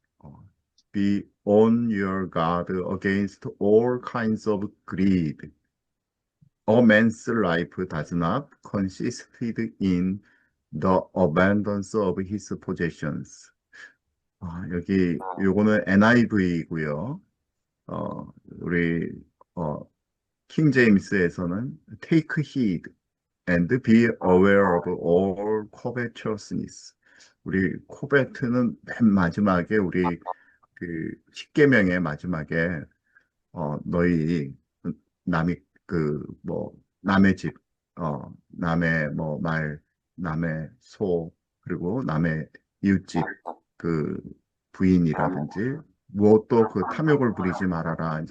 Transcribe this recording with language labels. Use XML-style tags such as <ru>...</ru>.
<en>어, Be on your guard against all kinds of greed. A man's life does not consist in the abundance of his possessions.</en> <ko>여기 요거는 NIV이고요. 우리 어, 킹 제임스에서는</ko> <en>take heed and be aware of all covetousness.</en> <ko>우리 코베트는 맨 마지막에 우리 그 십계명의 마지막에 너희 남이 그 뭐 남의 집, 남의 뭐 말, 남의 소, 그리고 남의 이웃집 그 부인이라든지 무엇도 그 탐욕을 부리지 말아라.</ko>